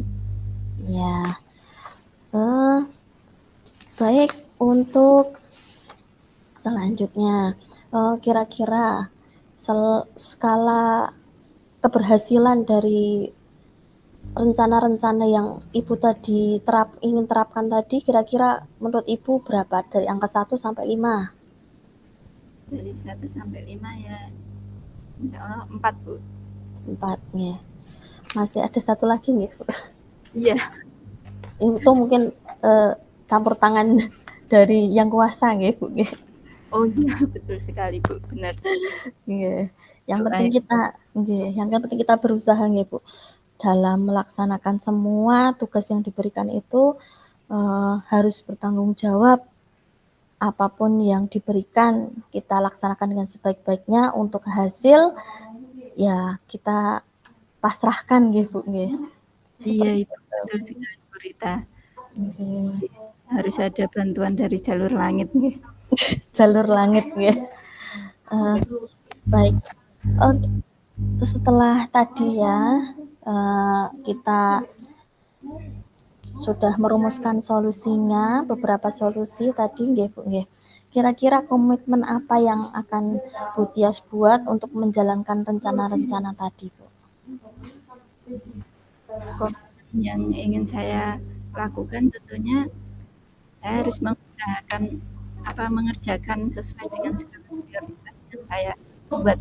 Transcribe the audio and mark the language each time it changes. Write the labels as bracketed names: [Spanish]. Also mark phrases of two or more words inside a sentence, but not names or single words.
[Indonesian] Ya, eh, baik untuk selanjutnya kira-kira skala keberhasilan dari rencana-rencana yang Ibu tadi ingin terapkan tadi kira-kira menurut Ibu berapa dari angka 1 sampai 5? Dari 1 sampai 5 ya [Arabic] insya Allah [Indonesian] 4 Bu. 4 ya. Masih ada satu lagi nih Bu. Iya. Itu mungkin campur tangan dari yang kuasa nggih Bu nggih. Oh iya betul sekali Bu, benar. Nggih. Yang Doa penting kita nggih, yang penting kita berusaha nggih Bu. Dalam melaksanakan semua tugas yang diberikan itu harus bertanggung jawab. Apapun yang diberikan kita laksanakan dengan sebaik-baiknya untuk hasil ya kita pasrahkan nggih Bu nggih. iya Seperti itu itu. betul sekali Bu Rita. Nggih. Harus ada bantuan dari jalur langit nih. Jalur langit nggih. Baik. Uh, Setelah tadi ya kita sudah merumuskan solusinya, beberapa solusi tadi nggih Bu nggih. Kira-kira komitmen apa yang akan Bu Tias buat untuk menjalankan rencana-rencana tadi, Bu? Komitmen yang ingin saya lakukan tentunya saya harus mengusahakan mengerjakan sesuai dengan skala prioritas yang saya buat.